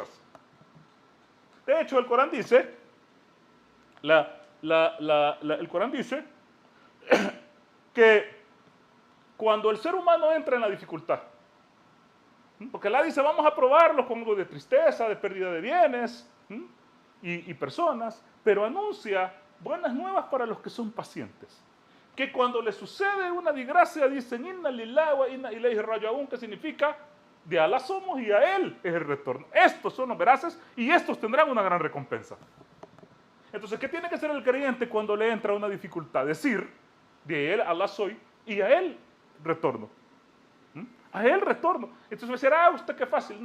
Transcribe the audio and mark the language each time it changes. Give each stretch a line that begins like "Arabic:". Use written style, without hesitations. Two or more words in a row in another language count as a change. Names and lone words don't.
Spanish: De hecho, el Corán dice, el Corán dice que cuando el ser humano entra en la dificultad, porque Allah dice, vamos a probarlos con algo de tristeza, de pérdida de bienes y personas, pero anuncia buenas nuevas para los que son pacientes. Que cuando les sucede una desgracia, dicen,
Arabic: إنا لله وإنا إليه راجعون,
Spanish: que significa, de Allah somos y a Él es el retorno. Estos son los veraces y estos tendrán una gran recompensa. Entonces, ¿qué tiene que hacer el creyente cuando le entra una dificultad? Decir, de Él, Allah soy, y a Él retorno. A Él retorno. Entonces me dirá, usted qué fácil.